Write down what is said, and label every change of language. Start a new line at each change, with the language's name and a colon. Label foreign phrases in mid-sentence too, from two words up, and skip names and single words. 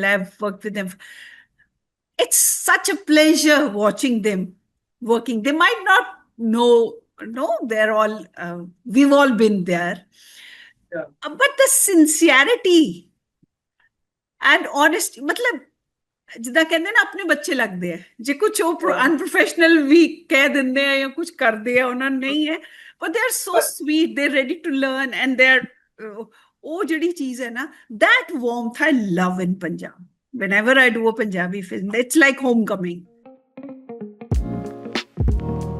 English: I've worked with them. It's such a pleasure watching them working. They might not know, they're all, we've all been there. Yeah. But the sincerity and honesty,
Punjabi: मतलब ਜਿੱਦਾਂ ਕਹਿੰਦੇ ਨਾ ਆਪਣੇ ਬੱਚੇ ਲੱਗਦੇ ਆ ਜੇ ਕੁਝ ਉਹ ਅਨਪ੍ਰੋਫੈਸ਼ਨਲ ਵੀ ਕਹਿ ਦਿੰਦੇ ਆ ਜਾਂ ਕੁਝ ਕਰਦੇ ਆ ਉਹਨਾਂ ਨੂੰ ਨਹੀਂ ਹੈ
English: but they are so sweet, they're ready to learn, and they're
Punjabi: ਉਹ ਜਿਹੜੀ ਚੀਜ਼ ਹੈ ਨਾ,
English: that warmth I love in Punjab. Whenever I do a Punjabi film, it's like homecoming.